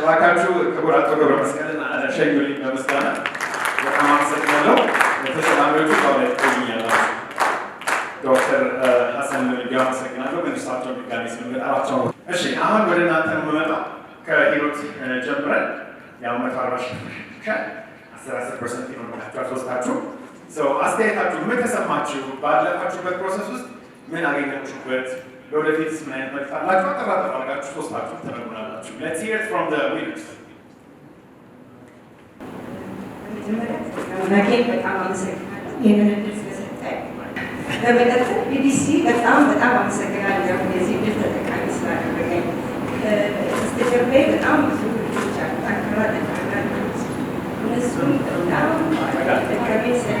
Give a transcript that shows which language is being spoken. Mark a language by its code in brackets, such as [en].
[am] ባካችሁ ክቡር አቶ ገብረ መስቀልን ሸኙልኝ በምስጋና በጣም አመሰግናለሁ። ተሰላሚዎቹ ላይ ቆይኛላችሁ። ዶክተር ሀሰን እንዲያው አመሰግናለሁ። ግን እሳቸው ድጋሚ ስለመጣራቸው ነው። እሺ አሁን ወደ እናንተ ነው የምመጣው። ከሂሩት ጀምረን ያው 140 ሺህ ከ10% ይኖራችኋል ሶስታችሁ። አስተያየታችሁ ምን ተሰማችሁ? ባለፋችሁበት ፕሮሰስ ውስጥ ምን አገኛችሁበት? ለወደፊትስ ምን አይነት መልዕክት አላችሁ? አጠራጠር አድርጋችሁ ሶስታችሁ ተነግሩናላችሁ። [en] Let's hear it from the winners. [am] መጀመሪያ በጣም አመሰግናለሁ ይህንን እድል ስለሰጠኝ። በመቀጠል ኢዲሲ በጣም አመሰግናለሁ የዚህ እድል ተጠቃሚ ስላደረገኝ። በስተጀርባ በጣም ብዙ ልጆች አሉ፣ ጠንካራ ልጆች። እነሱም በጣም ጠቃሚ